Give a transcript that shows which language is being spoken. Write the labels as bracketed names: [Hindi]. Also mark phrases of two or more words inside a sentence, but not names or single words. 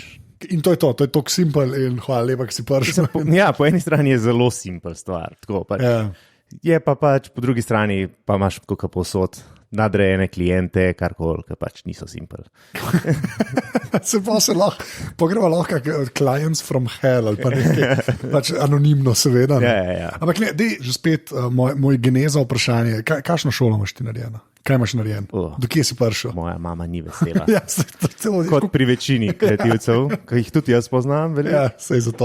[Slovenian] In to je tako simpel in hvala lepa, ki si prišel. Ja, po eni strani je zelo simpel stvar, tako pač. Ja. Je pa pač po drugi strani pa imaš kako povsod nadrejene klijente, karkoli, ki pač niso simpel. Se lahko, pogreva lahko [English] clients from hell [Slovenian] ali pa nekaj, pač anonimno seveda. Ja. Ampak ne, dej, že spet moj geneza vprašanje, kakšno šolo imaš ti narejeno? Kaj imaš narejeno? Do kje si prišel? Moja mama ni vesela. Ja, kot pri večini kreativcev, ki jih tudi jaz poznam. Ja, sej zato.